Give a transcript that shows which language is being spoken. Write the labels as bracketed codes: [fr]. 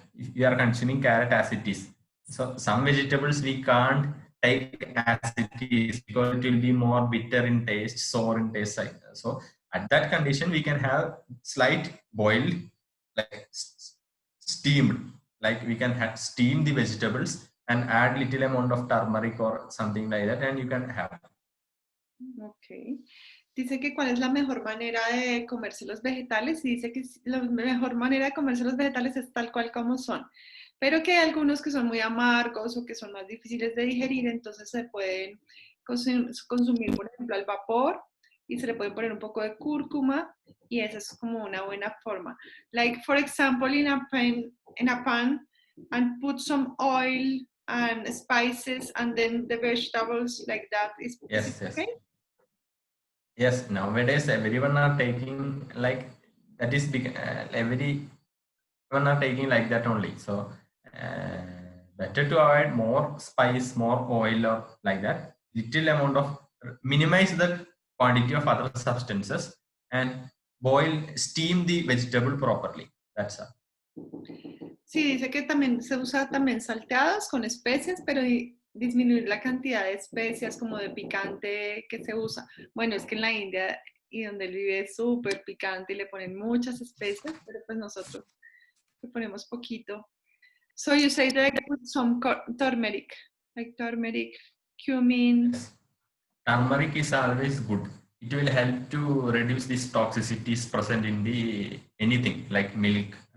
[en] If you are consuming carrot as it is, so some vegetables we can't take as it is because it will be more bitter in taste, sour in taste. So at that condition, we can have slight boiled, like steamed, like we can have steam the vegetables and add little amount of turmeric or something like that, and you can have. Ok. [es] Dice que cuál es la mejor manera de comerse los vegetales y dice que la mejor manera de comerse los vegetales es tal cual como son, pero que hay algunos que son muy amargos o que son más difíciles de digerir, entonces se pueden consumir, por ejemplo, al vapor y se le puede poner un poco de cúrcuma y esa es como una buena forma. [en] Like, for example, in a pan and put some oil and spices and then the vegetables like that. Is Yes. it okay? Yes, nowadays everyone are taking like that is everyone are taking like that only. So better to avoid more spice, more oil or like that. Little amount of minimize the quantity of other substances and steam the vegetable properly. That's all. [es] Sí, dice que también se usa también salteados con especias, pero disminuir la cantidad de especias como de picante que se usa. Bueno, es que en la India y donde él vive es súper picante y le ponen muchas especias, pero pues nosotros le ponemos poquito. [en] So you say that with some turmeric, like turmeric, cumin. Yes. Turmeric is always good. It will help to reduce these toxicities present in the anything like milk.